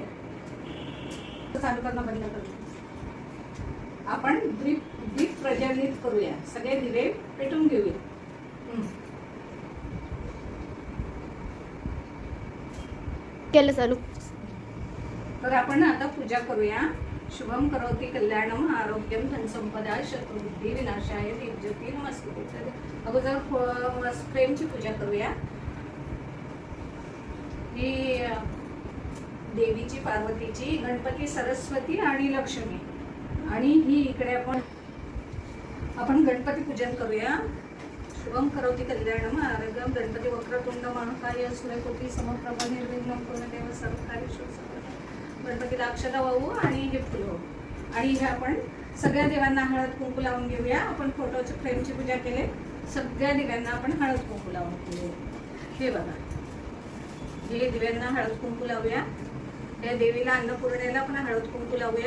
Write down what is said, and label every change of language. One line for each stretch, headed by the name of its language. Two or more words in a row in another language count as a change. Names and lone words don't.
Marathi: चालू करणं बंद करूया. आपण दीप प्रज्वलित करूया. सगळे दिवे पेटून घेऊया. केलं चालू. तर आपण आता पूजा करूया.
Sanskrit: शुभम करोति कल्याणम आरोग्यम धनसंपदा शत्रुबुद्धी विनाशाय दीपज्योती नमस्ते.
Marathi: तर अगोदर फ्रेमची पूजा करूया. ही देवीची, पार्वतीची, गणपती, सरस्वती आणि लक्ष्मी. आणि ही इकडे आपण गणपती पूजन करूया.
Sanskrit: शुभम करोति कल्याणम आरोग्यम गणपती वक्रतुंड महाकाय सूर्यकोटी समप्रभ निर्विघ्नं पूर्णदेव सर्वकार्येषु सर्वदा.
Marathi: गणपतीला अक्षता वाहू आणि हे फुलं आणि हे आपण सगळ्या देवांना हळद कुंकू लावून घेऊया. आपण फोटोची फ्रेमची पूजा केली, सगळ्या दिव्यांना आपण हळद कुंकू लावून घेऊया. हे बघा, हे दिव्यांना हळद कुंकू लावूया. या देवीला अन्नपूर्णेला पण हळद कुंकू लावूया.